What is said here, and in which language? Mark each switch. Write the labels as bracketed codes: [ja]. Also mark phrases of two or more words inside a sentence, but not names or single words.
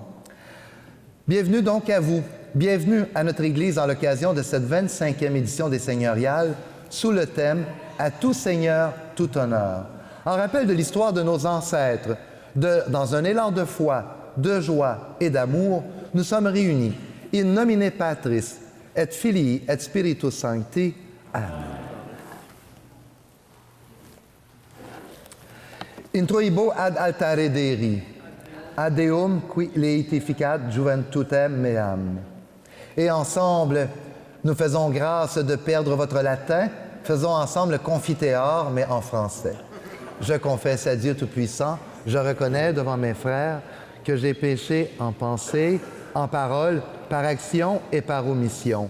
[fr] Bienvenue donc à vous. Bienvenue à notre Église à l'occasion de cette 25e édition des Seigneuriales sous le thème « À tout Seigneur, tout honneur ». En rappel de l'histoire de nos ancêtres, dans un élan de foi, de joie et d'amour, nous sommes réunis. [la] In nomine Patris, et Filii, et Spiritus Sancti. Amen. Introibo ad altare Dei, ad Deum qui laetificat juventutem meam. [fr] Et ensemble, nous faisons grâce de perdre votre latin. Faisons ensemble le confiteor, mais en français. Je confesse à Dieu Tout-Puissant, je reconnais devant mes frères que j'ai péché en pensée, en parole, par action et par omission.